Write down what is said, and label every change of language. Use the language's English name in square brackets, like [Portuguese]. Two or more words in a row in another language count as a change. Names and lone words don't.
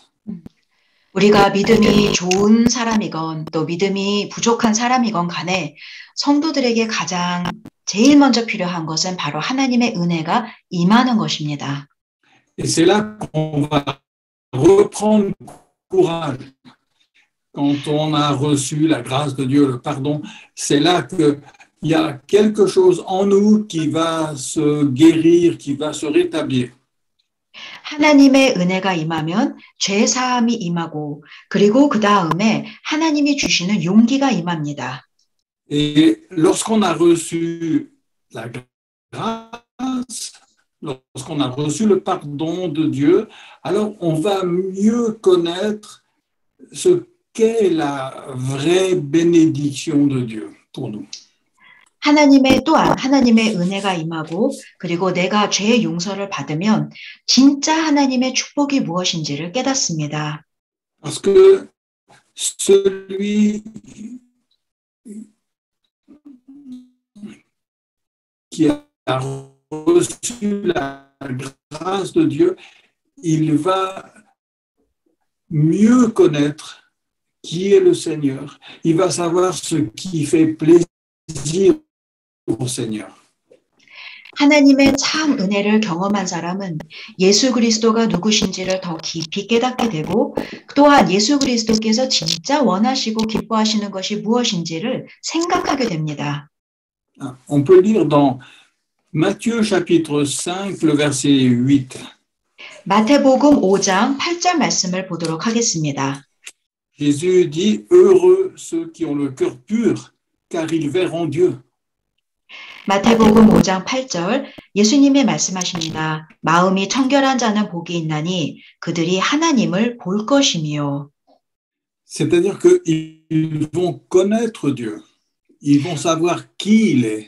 [Korean] 우리가 믿음이 좋은 사람이건 또 믿음이 부족한 사람이건 간에 성도들에게 가장 제일 먼저 필요한 것은 바로 하나님의 은혜가 임하는 것입니다. [French] Et c'est là qu'on va reprendre courage. Quand on a reçu la grâce de Dieu, le pardon, c'est là qu'il y a quelque chose en nous qui va se guérir, qui va se rétablir. [Korean] 하나님의 은혜가 임하면 죄 사함이 임하고 그리고 그 다음에 하나님이 주시는 용기가 임합니다. [French] Et lorsqu'on a reçu la grâce, lorsqu'on a reçu le pardon de Dieu, alors on va mieux connaître ce qu'est la vraie bénédiction de Dieu pour nous. [Korean] 또한 하나님의 은혜가 임하고 그리고 내가 죄의 용서를 받으면 진짜 하나님의 축복이 무엇인지를 깨닫습니다. [French] Parce que celui qui a reçu la grâce de Dieu, il va mieux connaître qui est le Seigneur. Il va savoir ce qui fait plaisir au Seigneur. [Korean] 하나님의 참 은혜를 경험한 사람은 예수 그리스도가 누구신지를 더 깊이 깨닫게 되고 또한 예수 그리스도께서 진짜 원하시고 기뻐하시는 것이 무엇인지를 생각하게 됩니다. [French] On peut lire dans Matthieu chapitre 5, le verset 8. [Korean] 마태복음 5장 8절 말씀을 보도록 하겠습니다. [French] Jésus dit, heureux ceux qui ont le cœur pur, car ils verront Dieu. [Korean] 마태복음 5장 8절 예수님이 말씀하십니다. 마음이 청결한 자는 복이 있나니 그들이 하나님을 볼 것이며. [French] C'est-à-dire qu'ils vont connaître Dieu. Ils vont savoir qui il est.